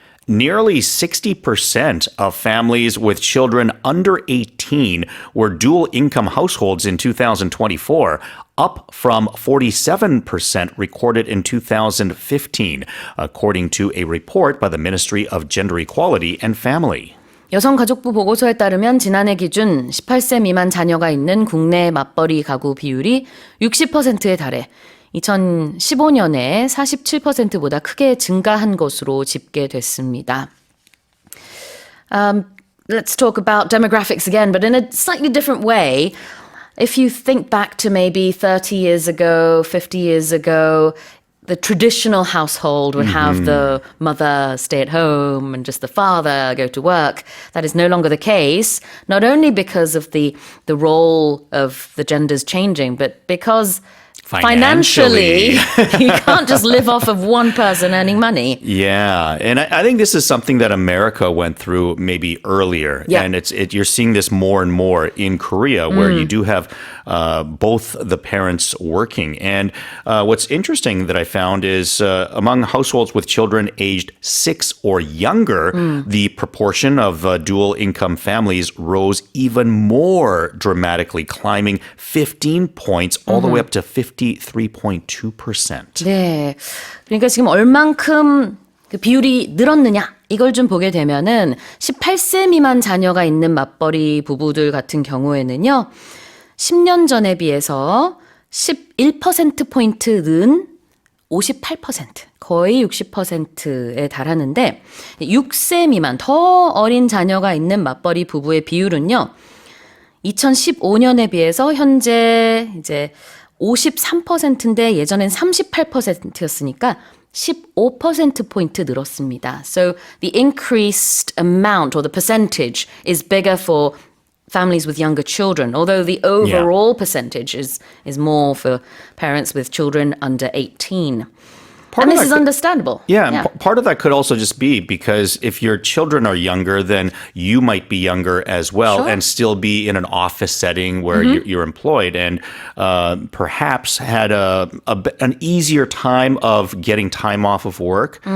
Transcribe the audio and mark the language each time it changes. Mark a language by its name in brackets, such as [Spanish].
[English] Nearly 60% of families with children under 18 were dual-income households in 2024, up from 47% recorded in 2015, according to a report by the Ministry of Gender Equality and Family. [Korean] 여성가족부 보고서에 따르면 지난해 기준 18세 미만 자녀가 있는 국내 맞벌이 가구 비율이 60%에 달해 2015년에 47%보다 크게 증가한 것으로 집계됐습니다. [English] Let's talk about demographics again, but in a slightly different way. If you think back to maybe 30 years ago, 50 years ago, the traditional household would have the mother stay at home and just the father go to work. That is no longer the case, not only because of the role of the genders changing, but because financially you can't just live off of one person earning money. Yeah, and I think this is something that America went through maybe earlier, Yeah. and you're seeing this more and more in Korea, where you do have both the parents working. And what's interesting that I found is among households with children aged 6 or younger, the proportion of dual income families rose even more dramatically, climbing 15 points all the way up to 53.2%. [Korean] 네. 그러니까 지금 얼만큼 그 비율이 늘었느냐 이걸 좀 보게 되면은 18세 미만 자녀가 있는 맞벌이 부부들 같은 경우에는요. 10년 전에 비해서 11%포인트 는 58%, 거의 60%에 달하는데 6세 미만 더 어린 자녀가 있는 맞벌이 부부의 비율은요. 2015년에 비해서 현재 이제 53%인데 예전엔 38%였으니까 15%포인트 늘었습니다. [English] So the increased amount or the percentage is bigger for families with younger children, although the overall percentage is more for parents with children under 18. And this is understandable. Yeah, part of that could also just be because if your children are younger, then you might be younger as well and still be in an office setting where you're employed and perhaps had an easier time of getting time off of work.